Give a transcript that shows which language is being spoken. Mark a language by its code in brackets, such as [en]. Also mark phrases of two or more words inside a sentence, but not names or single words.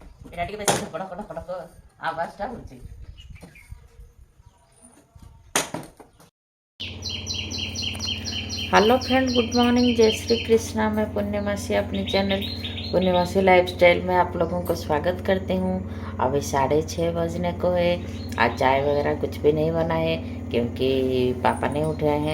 [or] ଏଇଟା ଟିକେ ବେଶୀ ଧକଡ଼ କଡ଼ କଡ଼କ ଆବାଜଟା ହେଉଛି। [en] hello friend, good morning, [hi] जय श्री कृष्णा। मैं पुण्यमासी अपनी चैनल पुण्यमासी लाइफस्टाइल में आप लोगों को स्वागत करती हूँ। अभी 6:30 बजने को है। आज चाय वगैरह कुछ भी नहीं बना है क्योंकि पापा नहीं उठे हैं।